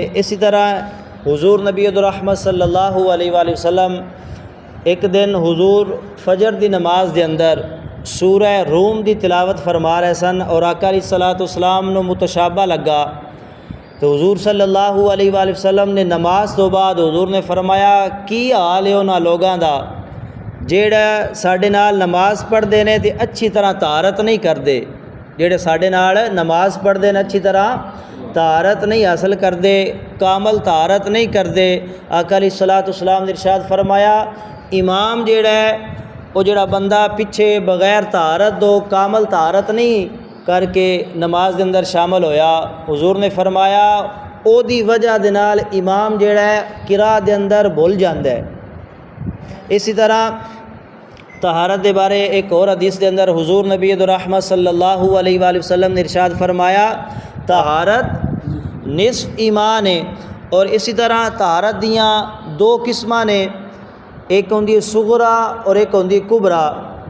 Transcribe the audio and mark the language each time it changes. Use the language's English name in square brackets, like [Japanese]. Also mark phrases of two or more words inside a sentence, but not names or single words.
[Punjabi] اسی طرح حضور نبی الرحمت [Arabic] صلی اللہ علیہ وآلہ وسلم [Punjabi] ایک دن حضور فجر دی نماز دے اندر سورہ روم دی تلاوت فرما رہے سن، اور آقا [Arabic] علیہ السلام [Punjabi] نو متشابہ لگا، تو حضور [Arabic] صلی اللہ علیہ وآلہ وسلم [Punjabi] نے نماز تو بعد حضور نے فرمایا کی حال ہے انہاں لوگاں دا جیڑا ساڈے نال نماز پڑھدے نے تے اچھی طرح طہارت نہیں کردے، جیڑے ساڈے نال نماز پڑھدے نے اچھی طرح طہارت نہیں حاصل کردے، کامل طہارت نہیں کردے۔ آقا [Arabic] علیہ السلام [Punjabi] نے ارشاد فرمایا امام جیڑا ہے وہ جیڑا بندہ پیچھے بغیر طہارت دو کامل طہارت نہیں کر کے نماز دے اندر شامل ہویا، حضور نے فرمایا او دی وجہ دے نال امام جیڑا ہے قرات دے اندر بھول جاندا ہے۔ اسی طرح طہارت دے بارے ایک اور حدیث دے اندر حضور نبی الرحمت [Arabic] صلی اللہ علیہ وآلہ وسلم [Punjabi] نے ارشاد فرمایا طہارت نصف ایمان ہے۔ اور اسی طرح طہارت دیاں دو قسماں نے، ایک ہوندی صغرا اور ایک ہوندی کبرا۔